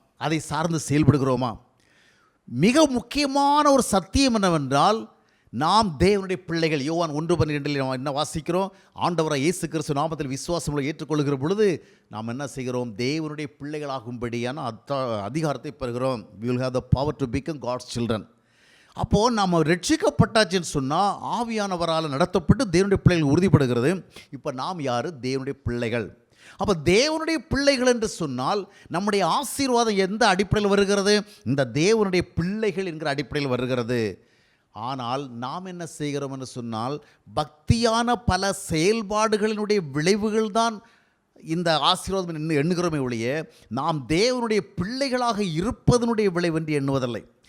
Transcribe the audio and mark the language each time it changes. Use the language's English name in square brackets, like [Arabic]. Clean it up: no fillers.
[Tamil] அதை சார்ந்து செயல்படுகிறோமா? மிக முக்கியமான ஒரு சத்தியம் என்னவென்றால், நாம் தேவனுடைய பிள்ளைகள். யோவான் 1:12 நாம் என்ன வாசிக்கிறோம்? ஆண்டவராக இயேசு கிறிஸ்து நாமத்தில் விசுவாசங்களை ஏற்றுக்கொள்கிற பொழுது நாம் என்ன செய்கிறோம்? தேவனுடைய பிள்ளைகளாகும்படியான அதிகாரத்தை பெறுகிறோம். [English] we will have the power to become God's children. [Tamil] அப்போது நாம் ரட்சிக்கப்பட்டாச்சுன்னு சொன்னால் ஆவியானவரால் நடத்தப்பட்டு தேவனுடைய பிள்ளைகள் உறுதிப்படுகிறது. இப்போ நாம் யார்? தேவனுடைய பிள்ளைகள். அப்போ தேவனுடைய பிள்ளைகள் என்று சொன்னால் நம்முடைய ஆசீர்வாதம் எந்த அடிப்படையில் வருகிறது? இந்த தேவனுடைய பிள்ளைகள் என்கிற அடிப்படையில் வருகிறது. ஆனால் நாம் என்ன செய்கிறோம் என்று சொன்னால், பக்தியான பல செயல்பாடுகளினுடைய விளைவுகள் தான் இந்த ஆசீர்வாதம் எண்ணுகிறோமே ஒழிய நாம் தேவனுடைய பிள்ளைகளாக இருப்பதனுடைய விளைவு என்று எண்ணுவதில்லை.